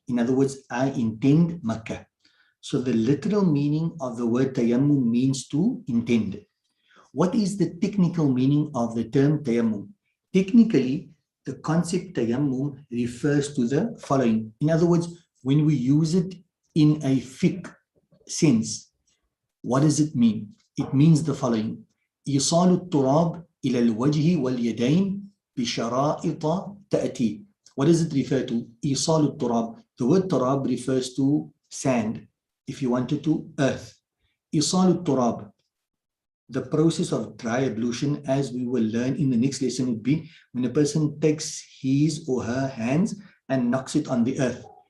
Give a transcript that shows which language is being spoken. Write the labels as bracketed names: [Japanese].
[English] In other words, I intend Makkah. So the literal meaning of the word tayammum means to intend. What is the technical meaning of the term tayammum? Technically, the concept tayammum refers to the following. In other words, when we use it in a fiqh sense, what does it mean? It means the following. [Arabic] إيصال التراب إلى الوجه واليدين بشرائط تأتي. [English] What does it refer to? [Arabic] إيصال التراب. [English] The word turab refers to sand. If you wanted to, earth. [Arabic] إيصال التراب. [English] The process of dry ablution, as we will learn in the next lesson, would be when a person takes his or her hands and knocks it on the earth.